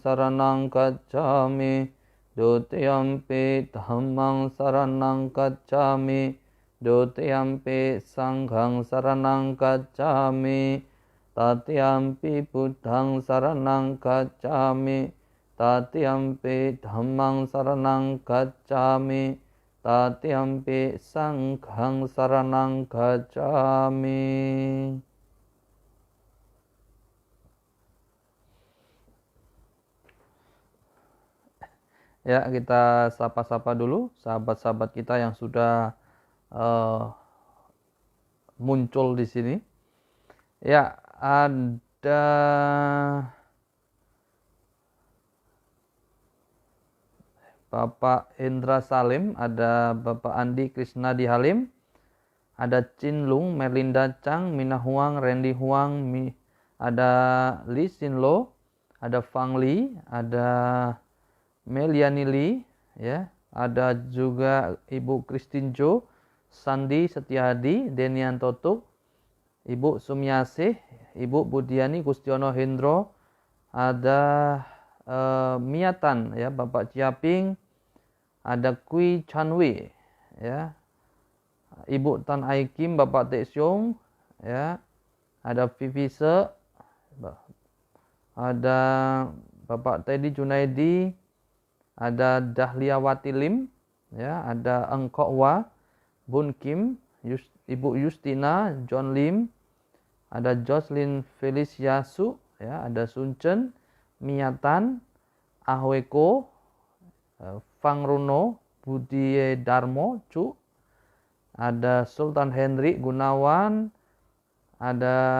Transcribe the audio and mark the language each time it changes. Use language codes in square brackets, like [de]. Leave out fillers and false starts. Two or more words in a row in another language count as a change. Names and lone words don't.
[pi] saranang gacchami Dutiyampi Dhammang saranang gacchami Dutiyampi Sanghang saranang gacchami Tatiyampi Buddhang saranang gacchami Tatiyampi Dhammang saranang gacchami Tatiyampi Sanghang saranang gacchami. [id] Ya, kita sapa-sapa dulu sahabat-sahabat kita yang sudah muncul di sini. Ya, ada Bapak Indra Salim, ada Bapak Andi Krisnadi Halim, ada Chin Lung, Merlinda Chang, Mina Huang, Randy Huang, ada Lee Sin Lo, ada Fang Li, ada Meliani Lee, ya, ada juga Ibu Christine Jo, Sandi Setiadi, Denian Totuk, Ibu Sumiasih, Ibu Budiani Gustiono Hendro, ada Miatan, ya, Bapak Ciaping, ada Kui Chanwi, ya, Ibu Tan Ai Kim, Bapak Tek Siong, ya, ada Vivi Se, ada Bapak Teddy Junaidi, ada Dahlia Wati Lim, ya, ada Engkok Wa, Bun Kim, Ibu Justina, John Lim, ada Jocelyn Felicia Su, ya, ada Sun Chen, Miatan, Ahweko, Fang Runo, Budi Darmo, Cu, ada Sultan Henry Gunawan, ada